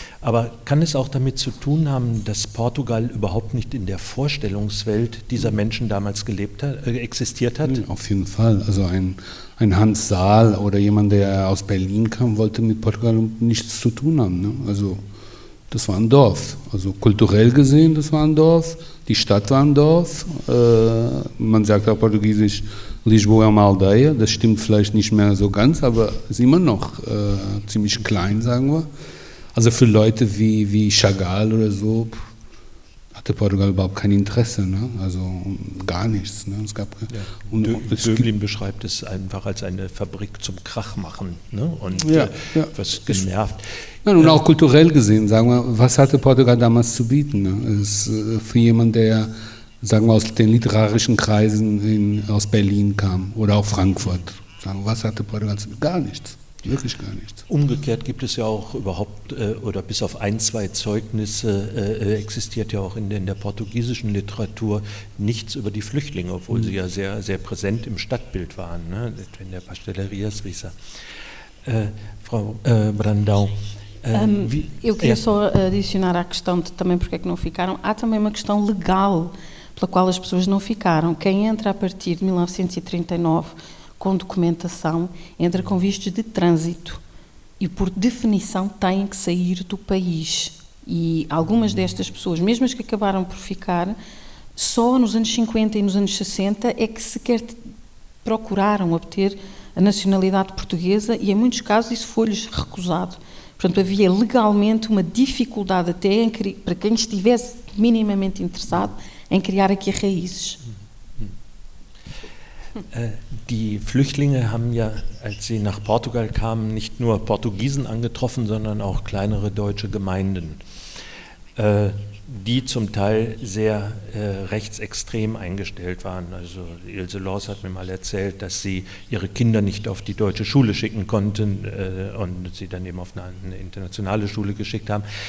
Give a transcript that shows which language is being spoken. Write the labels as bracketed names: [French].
[German] Aber kann es auch damit zu tun haben, dass Portugal überhaupt nicht in der Vorstellungswelt dieser Menschen damals existiert hat? Auf jeden Fall. Also ein Hans Saal oder jemand, der aus Berlin kam, wollte mit Portugal nichts zu tun haben. Ne? Also das war ein Dorf. Also kulturell gesehen, das war ein Dorf. Die Stadt war ein Dorf. Man sagt auf Portugiesisch, [Portuguese] Lisboa é uma aldeia. [German] Das stimmt vielleicht nicht mehr so ganz, aber ist immer noch ziemlich klein, sagen wir. Also für Leute wie Chagall oder so hatte Portugal überhaupt kein Interesse, ne? Also gar nichts. Ne? Es gab Döblin beschreibt es einfach als eine Fabrik zum Krachmachen, ne? Und was genervt. Ja, und auch kulturell gesehen, sagen wir, was hatte Portugal damals zu bieten? Ne? Es ist für jemanden, der, sagen wir, aus den literarischen Kreisen aus Berlin kam oder auch Frankfurt, sagen, was hatte Portugal zu bieten? Gar nichts. Wirklich gar nichts. Umgekehrt gibt es ja auch überhaupt, oder bis auf 1, 2 Zeugnisse existiert ja auch in der portugiesischen Literatur nichts über die Flüchtlinge, obwohl sie ja sehr, sehr präsent im Stadtbild waren, né? In der Pastelaria Suíça. Frau Brandão. [Portuguese] Eu queria só adicionar à questão de também porque é que não ficaram. Há também uma questão legal pela qual as pessoas não ficaram. Quem entra a partir de 1939 com documentação, entra com vistos de trânsito e, por definição, têm que sair do país. E algumas destas pessoas, mesmo as que acabaram por ficar, só nos anos 50 e nos anos 60 é que sequer procuraram obter a nacionalidade portuguesa e, em muitos casos, isso foi-lhes recusado. Portanto, havia legalmente uma dificuldade até para quem estivesse minimamente interessado em criar aqui raízes. [German] Die Flüchtlinge haben ja, als sie nach Portugal kamen, nicht nur Portugiesen angetroffen, sondern auch kleinere deutsche Gemeinden, die zum Teil sehr rechtsextrem eingestellt waren. Also Ilse Loos hat mir mal erzählt, dass sie ihre Kinder nicht auf die deutsche Schule schicken konnten und sie dann eben auf eine internationale Schule geschickt haben.